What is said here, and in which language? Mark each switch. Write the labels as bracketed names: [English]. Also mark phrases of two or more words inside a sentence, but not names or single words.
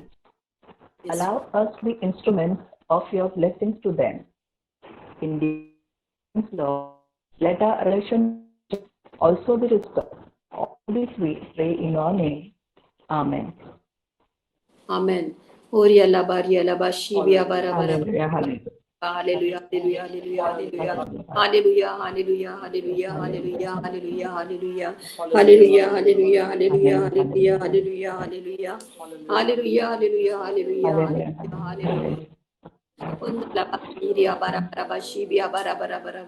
[English] Allow us to be instruments of your blessings to them. Indeed, Lord, let our relationship also be restored. All this we pray in your name. Amen. Amen. Oria la baria la bashibia bara bara. Hallelujah, hallelujah. Hallelujah, hallelujah, hallelujah, hallelujah, hallelujah, hallelujah, hallelujah, hallelujah, hallelujah, hallelujah, hallelujah, hallelujah, hallelujah, hallelujah, hallelujah, hallelujah, hallelujah, hallelujah.